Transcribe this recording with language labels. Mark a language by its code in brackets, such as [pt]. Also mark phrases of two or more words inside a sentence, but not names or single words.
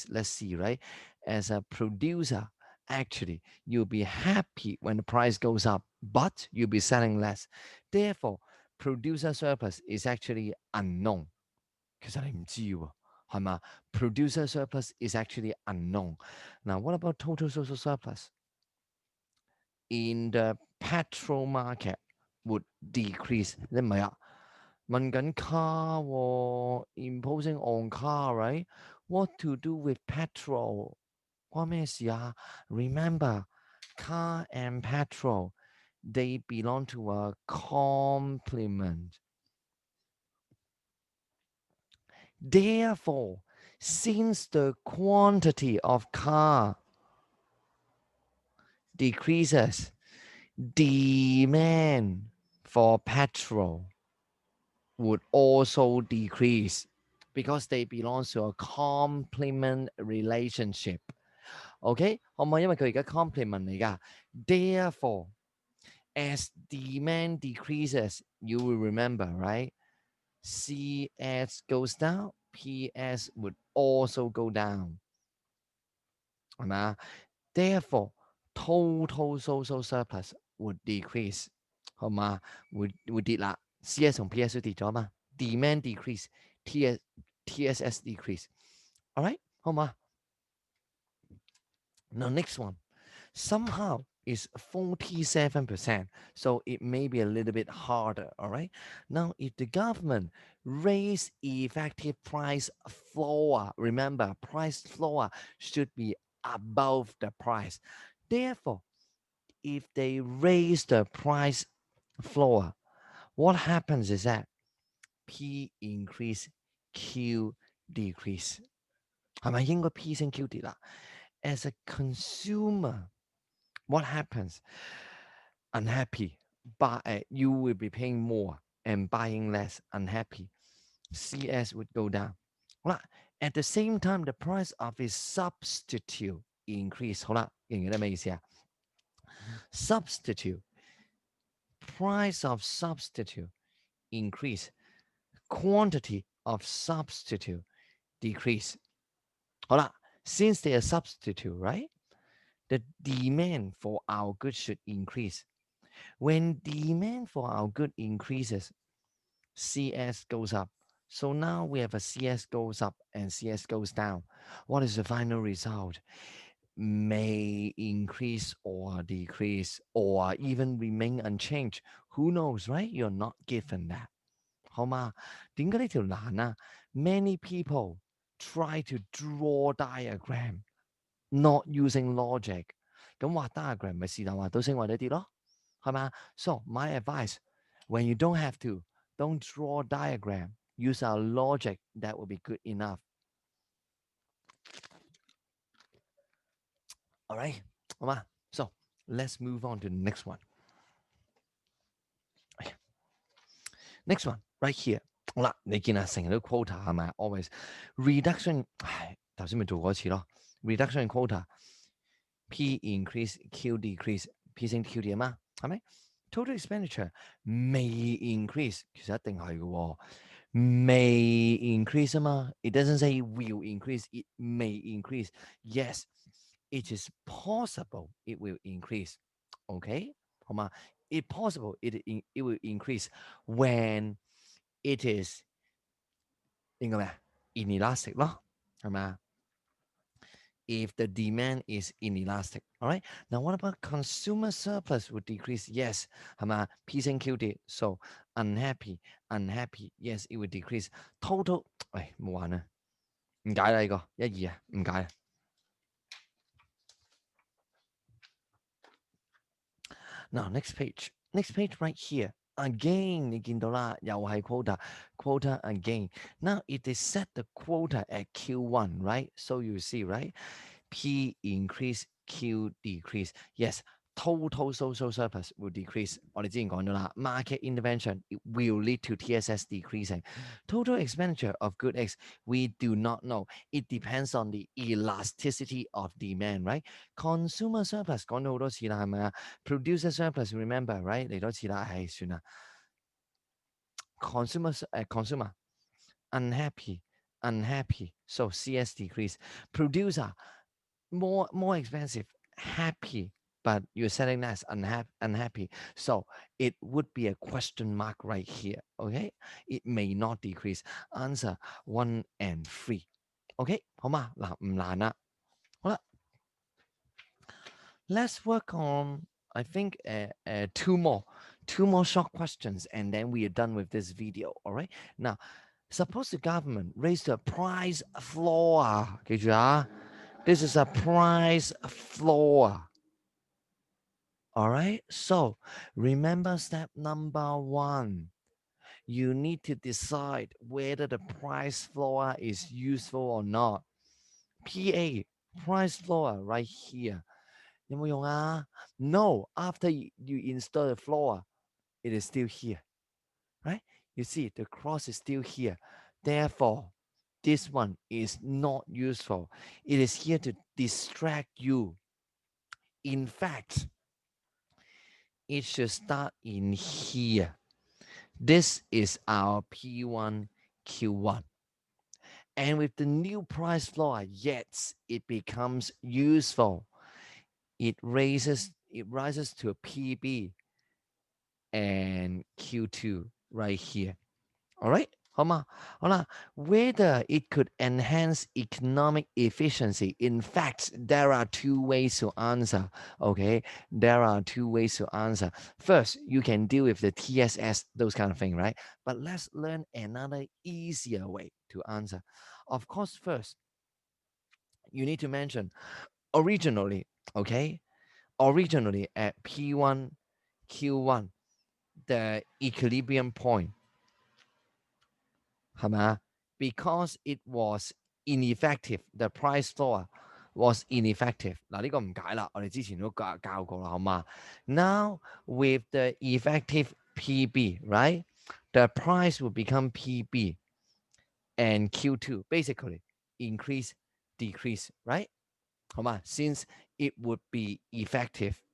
[en] Let's see, right? As a producer, actually, you'll be happy when the price goes up, but you'll be selling less. Therefore, producer surplus is actually unknown. [yue] 其實你唔知喎，係嘛？ [en] Producer surplus is actually unknown. Now, what about total social surplus? In the petrol market would decrease. [yue] 你唔係啊？問緊 car 喎 [en] imposing on car, right? What to do with petrol? [yue] 關咩事啊？ [en] Remember, car and petrol, they belong to a complement. Therefore, since the quantity of car decreases, demand for petrol would also decrease because they belong to a complement relationship. OK， [yue] 可唔可以？因為佢而家 complement 嚟㗎。 [en] Therefore, as demand decreases, you will remember, right? CS goes down, PS would also go down. [yue] 係咪啊？ [en] Therefore, total social surplus would decrease. [yue] 好嘛？會跌啦。CS 同 PS 都跌咗嘛 ？ [en] Demand decrease, TSS decrease. Alright，好嘛？ Now next one. Somehow is 47%. So it may be a little bit harder. All right. Now, if the government raise effective price floor, remember, price floor should be above the price. Therefore, if they raise the price floor, what happens is that P increase, Q decrease. [yue] 係咪應該 P 升 Q 跌啦 ？ [en] As a consumer, what happens? Unhappy, but you will be paying more and buying less. Unhappy, CS would go down. 好啦 ，at the same time, the price of its substitute increase. [yue] 好啦，記唔記得咩意思啊 [en] ？Substitute, price of substitute increase, quantity of substitute decrease. 好啦 ，since they are substitute, right? The demand for our goods should increase. When demand for our good increases, CS goes up. So now we have a CS goes up and CS goes down. What is the final result? May increase or decrease or even remain unchanged. Who knows, right? You're not given that. [yue] 好嘛？點解呢條難啊 [en] ？Many people try to draw diagram, not using logic. [yue] 咁畫 diagram 咪是但畫到升或者跌咯，係嘛 ？ [en] So my advice, when you don't have to, don't draw diagram. Use our logic. That will be good enough. All right, 好嘛 ？So let's move on to the next one. Next one, right here. [yue] 好啦，你見啊，成日都 quota 係咪 ？ [en] Always reduction， [yue] 頭先咪做過一次咯。 [en] Reduction in quota, P increase, Q decrease, [yue] P 升 Q 跌啊嘛，係咪 ？ [en] Total expenditure may increase， [yue] 其實一定係嘅喎。 [en] May increase 啊嘛 ，it doesn't say will increase, it may increase. Yes, it is possible it will increase. OK，好嘛 ？It possible it will increase when it is [yue] 應該咩啊？ [en] inelastic [yue] 咯，係咪啊 [en] ？If the demand is inelastic. All right. Now, what about consumer surplus would decrease? Yes. [yue] 係嘛？P 升 Q 跌 [en] So unhappy, unhappy. Yes, it would decrease. [yue] Total 冇玩啊，唔解啦呢個一二啊，唔解啊。 [en] Now, next page. Next page right here. Again, [yue] 你見到啦，又係 [en] quota again. Now, it is set the quota at Q1, right? So you see, right? P increase, Q decrease. Yes, total social surplus will decrease. [yue] 我哋之前講咗啦 [en] ，market intervention it will lead to TSS decreasing. Total expenditure of good X we do not know. It depends on the elasticity of demand, right? Consumer surplus [yue] 講咗好多次啦，係咪啊 [en] ？Producer surplus remember, right？ [yue] 嚟多次啦，唉，算啦。 [en] Consumer unhappy, unhappy. So CS decrease. Producer more expensive, happy, but you're selling less, unhappy. So it would be a question mark right here. Okay, it may not decrease. Answer 1 and 3. [yue] Okay, 好嘛？嗱，唔難啦。 [en] 好啦 ，let's work on I think two more short questions, and then we are done with this video. All right. Now, suppose the government raised the price floor. 記住啊。This is a price floor. All right. So remember step number 1. You need to decide whether the price floor is useful or not. PA, price floor right here. [yue] 有冇用啊? [en] No, after you install the floor, it is still here. Right? You see, the cross is still here. Therefore, this one is not useful. It is here to distract you. In fact, it should start in here. This is our P1, Q1. And with the new price floor, yes, it becomes useful. It rises to a PB and Q2 right here. All right? [yue] 好嘛？好啦 [en] whether it could enhance economic efficiency. In fact, there are 2 ways to answer. Okay? There are 2 ways to answer. First, you can deal with the TSS, those kind of thing, right? But let's learn another easier way to answer. Of course, first, you need to mention originally, okay? originally at P1, Q1, the equilibrium point, 係咪啊 because it was ineffective, the price floor was ineffective. [yue] 嗱，呢個唔解啦，我哋之前都教過啦，好嘛 [en] Now with the effective PB, right? The price will become PB and Q2, basically increase, decrease, right? 好嘛 Since it would be effective.